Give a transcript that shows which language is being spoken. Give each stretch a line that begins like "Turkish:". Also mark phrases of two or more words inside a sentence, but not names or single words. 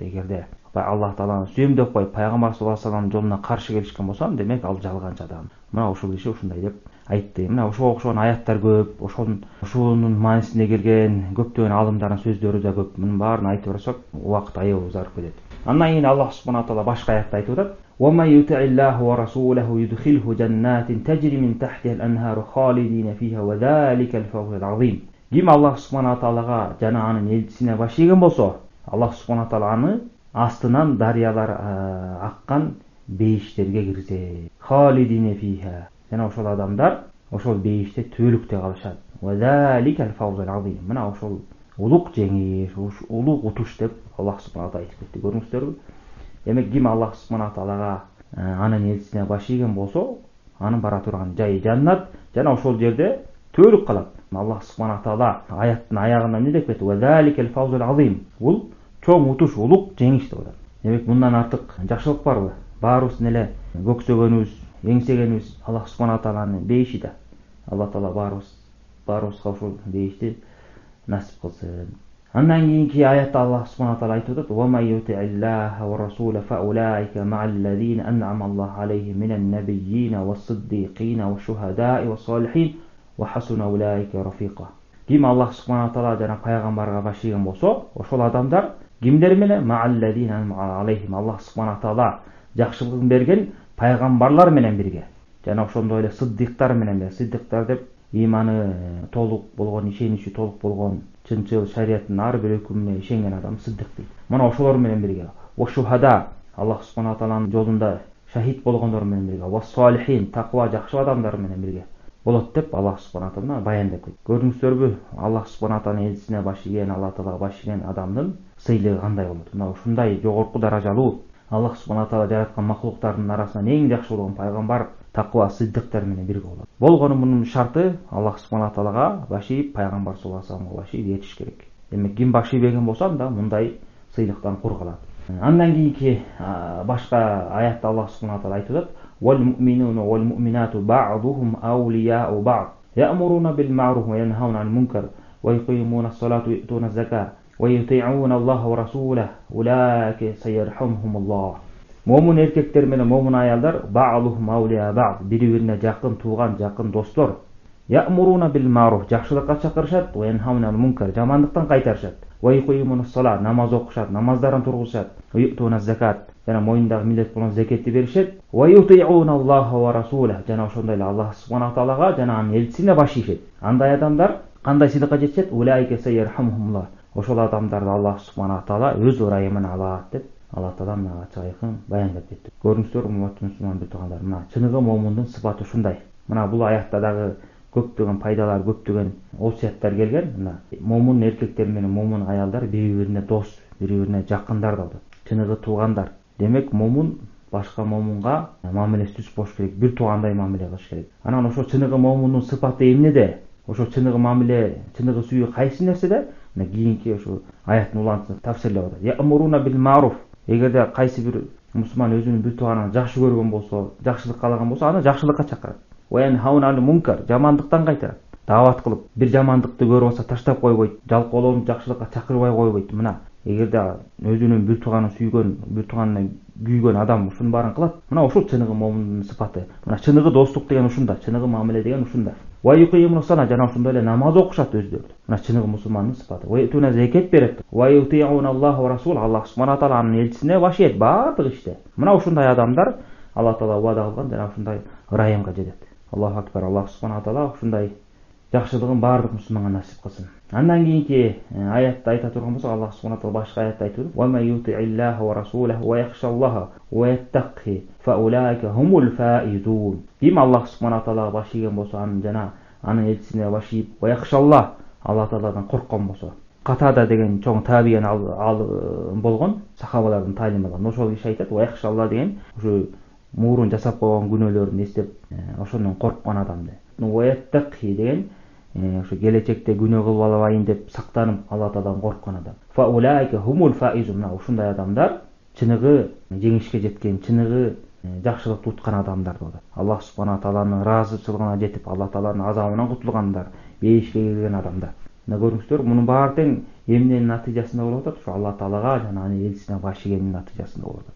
Kyrgyz: Эгерде Аллах тааланы сүйөм деп коюп, пайгамбар
Arabic: صلى الله عليه
Kyrgyz: вассаламдын жолуна каршы келишкен болсом, демек ал жалганчы адам. Мына ушул киши ушундай деп айтты. Мына ошого окшогон аяттар көп, ошонун маанисинде келген көптөгөн аалымдардын сөздөрү да көп. Мунун баарын айтып барсак, убакыт аябай узарып кетет. Андан кийин Аллах субхана таала башка аятта айтып атат:
Arabic: "ومن يطع الله ورسوله يدخله جنات تجري من تحتها الأنهار خالدين فيها وذلك الفوز العظيم."
Kyrgyz: Ким Аллах субхана таалага жана анын элчисине баш ийген болсо, Аллах субхана таала аны астынан дарыялар аккан бейиштерге киргизет.
Arabic: خالدين فيها,
Kyrgyz: жана ошол адамдар ошол бейиште түбөлүктө калышат.
Arabic: وذلك الفوز العظيم.
Kyrgyz: Мына ошол улук жеңиш, улук утуш деп Аллах субхана таала айтып кетти. Көрүңүздөрбү? Демек ким Аллах субхана таалага анын элчисине баш ийген болсо, анын бара турган жайы жаннат, жана ошол жерде түбөлүк калат. Аллах субхана таала аяттын аягында эмне деп кетти?
Arabic: وذلك الفوز العظيم.
Kyrgyz: Бул чоң утуш, улук жеңиш деп атат. Демек мындан артык жакшылык барбы? Баарыбыздын эле көксөгөнүбүз, эңсегенибиз Аллах субхана тааланын бейиши да. Алла таала баарыбызга ушул бейишти насип кылсын. Андан кийинки аятта Аллах субхана таала айтып атат:
Arabic: "ومن يطع الله والرسول فأولئك مع الذين أنعم الله عليهم من النبيين والصديقين والشهداء والصالحين وحسن أولئك رفيقا."
Kyrgyz: Ким Аллах субхана таала жана пайгамбарга башыйган болсо, ошол адамдар кимдер менен?
Arabic: مع الذين أنعم عليهم.
Kyrgyz: Аллах субхана таала жакшылыгын берген пайгамбарлар менен бирге. Жана ошондой эле сиддиктар менен бирге. Сиддиктар деп иманы толук болгон, ишеничи толук болгон, чынчыл шариаттын ар бир өкүмүнө ишенген адам сиддик дейт. Мына ошолор менен бирге.
Arabic: والشهداء,
Kyrgyz: Аллах субхана тааланын жолунда шахид болгондор менен бирге.
Arabic: والصالحين,
Kyrgyz: таква жакшы адамдар менен бирге болот деп Аллах субхана таала баяндап кетти. Көрдүңүздөрбү? Аллах субхана тааланын элчисине баш ийген, Алла таалага баш ийген адамдын сыйлыгы кандай болот? Мына ушундай жогорку даражалуу Аллах субхана таала жараткан макулуктардын арасынан эң жакшы болгон пайгамбар таква сиддиктер менен бирге болот. Болгону мунун шарты Аллах субхана таалага баш ийип, пайгамбар
Arabic: صلى الله عليه
Kyrgyz: вассаламга баш ийип жетиш керек. Демек ким баш ийбеген болсо анда мындай сыйлыктан кур калат. Андан кийинки башка аятта Аллах субхана таала айтып атат:
Arabic: "والمؤمنون والمؤمنات بعضهم أولياء بعض يأمرون بالمعروف وينهون عن المنكر ويقيمون الصلاة ويؤتون الزكاة ويطيعون الله ورسوله أولئك سيرحمهم الله."
Kyrgyz: Момун эркектер менен момун аялдар
Arabic: بعضهم أولياء بعض,
Kyrgyz: бири-бирине жакын тууган, жакын достор.
Arabic: يأمرون بالمعروف,
Kyrgyz: жакшылыкка чакырышат,
Arabic: وينهون عن المنكر, жамандыктан кайтарышат. ويقيمون الصلاة,
Kyrgyz: намаз окушат, намаздарын тургузушат.
Arabic: ويؤتون الزكاة,
Kyrgyz: жана моюндагы милдет болгон закетти беришет.
Arabic: ويطيعون الله ورسوله,
Kyrgyz: жана ошондой эле Аллах субхана таалага жана анын элчисине баш ийишет. Андай адамдар кандай сыйлыкка жетишет?
Arabic: أولئك سيرحمهم الله.
Kyrgyz: Ошол адамдарды Аллах субхана таала өз ырайымына алат деп Алла таала мына ачык айкын баяндап кетти. Көрүңүздөр, урматтуу мусулман биртугандар, мына чыныгы момундун сыпаты ушундай. Мына бул аятта дагы көптөгөн пайдалар, көптөгөн осуяттар келген. Мына момун эркектер менен момун аялдар бири-бирине дос, бири-бирине жакындар да болот. Чыныгы туугандар. Демек момун башка момунга мамилеси түз болуш керек, бир туугандай мамиле кылыш керек. Анан ошо чыныгы момундун сыпаты эмнеде? Ошо чыныгы мамиле, чыныгы сүйүү кайсы нерседе? Мына кийинки ошо аяттын улантысын тафсирлеп атат.
Arabic: يأمرون بالمعروف.
Kyrgyz: Эгерде кайсы бир мусулман өзүнүн бир тууганын жакшы көргөн болсо, жакшылык каалаган болсо, аны жакшылыкка чакырат.
Arabic: وينهون عن المنكر,
Kyrgyz: жамандыктан кайтарат. Даават кылып, бир жамандыкты көрүп алса таштап койбойт, жалкоолоону жакшылыкка чакырбай койбойт. Мына эгерде өзүнүн бир тууганын сүйгөн, бир тууганына күйгөн адам ушунун баарын кылат, мына ушул чыныгы момундун сыпаты. Мына чыныгы достук деген ушунда, чыныгы мамиле деген ушунда.
Arabic: ويقيمون الصلاة,
Kyrgyz: жана ошондой эле намаз окушат өздөрү. Мына чыныгы мусулмандын сыпаты.
Arabic: ويؤتون
Kyrgyz: закат берет.
Arabic: ويطيعون الله ورسول,
Kyrgyz: Аллах субхана таала анын элчисине баш ийет баардык иште. Мына ушундай адамдар Алла таала вада кылган жана ушундай ырайымга жетет.
Arabic: الله أكبر.
Kyrgyz: Аллах субхана таала ушундай жакшылыгын баардык мусулманга насип кылсын. Андан кийинки аятта айта турган болсок, Аллах субхана таала башка аятта айтып:
Arabic: "ومن يطع الله ورسوله ويخش الله ويتق فأولئك هم الفائزون."
Kyrgyz: Ким Аллах субхана таалага баш ийген болсо, анын жана анын элчисине баш ийип,
Arabic: ويخش الله,
Kyrgyz: Алла тааладан корккон болсо. Катада деген чоң табиен болгон сахабалардын таалим алган. Ошол киши айтат:
Arabic: "ويخش الله"
Kyrgyz: деген ушу мурун жасап койгон күнөөлөрүн эстеп, ошондон корккон адам деп.
Arabic: ويتق
Kyrgyz: деген ошо келечекте күнөө кылып албайын деп сактанып Алла тааладан корккон адам.
Arabic: فأولئك هم الفائزون.
Kyrgyz: Ушундай адамдар чыныгы жеңишке жеткен, чыныгы жакшылыкты уткан адамдар болот. Аллах субхана тааланын ыраазычылыгына жетип, Алла тааланын азабынан кутулгандар, бейишке кирген адамдар. Мына көрүңүздөр, мунун баары тең эмненин натыйжасында болуп атат? Ошо Алла таалага жана анын элчисине баш ийгендин натыйжасында болуп атат.